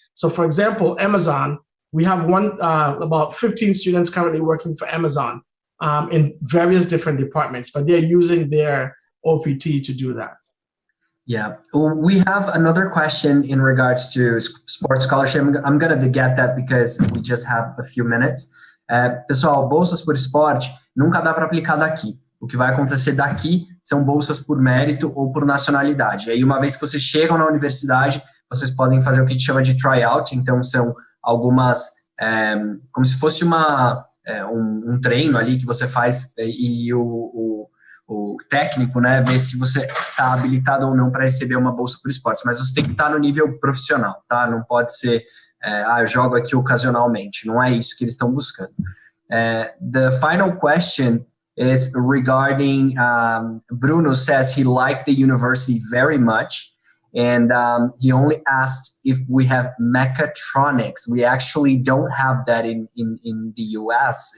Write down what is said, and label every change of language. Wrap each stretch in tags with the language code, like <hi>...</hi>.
<en>So for example, Amazon, we have about 15 students currently working for Amazon in various different departments, but they're using their OPT to do that. Yeah, we have another question in regards to sports scholarship. I'm going to get that because we just have a few minutes.</en> <pt>Pessoal, bolsas por esporte nunca dá para aplicar daqui. O que vai acontecer daqui são bolsas por mérito ou por nacionalidade. E aí, uma vez que vocês chegam na universidade, vocês podem fazer o que a gente chama de tryout. Então, são algumas, como se fosse um treino ali que você faz e o técnico, né, ver se você está habilitado ou não para receber uma bolsa por esportes. Mas você tem que estar no nível profissional, tá? Não pode ser, eu jogo aqui ocasionalmente. Não é isso que eles estão buscando.</pt> <en>The final question is regarding, Bruno says he liked the university very much, and he only asked if we have mechatronics. We actually don't have that in the US.</en>